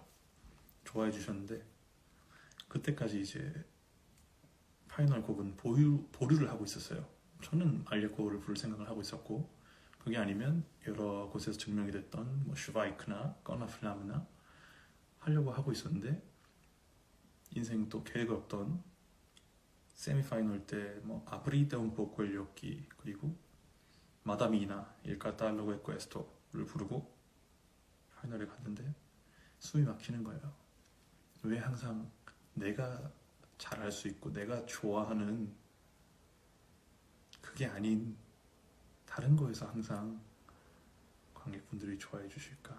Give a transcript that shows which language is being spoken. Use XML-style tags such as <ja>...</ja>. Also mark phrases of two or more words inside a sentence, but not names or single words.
<ko>좋아해 주셨는데 그때까지 이제 파이널 곡은 보류를 하고 있었어요. 저는 알레코를 부를 생각을 하고 있었고 그게 아니면 여러 곳에서 증명이 됐던 뭐 슈바이크나 꺼나 플라무나 하려고 하고 있었는데 인생 또 계획 없던 세미파이널 때 뭐 아브리다</ko> <it>un poco gli occhi</it> <ko>그리고 마다미나</ko> <it>il catallogo e questo</it> <ko>를 부르고 파이널에 갔는데 숨이 막히는 거예요. 왜 항상 내가 잘할 수 있고 내가 좋아하는 그게 아닌 다른 거에서 항상 관객분들이 좋아해 주실까?</ko>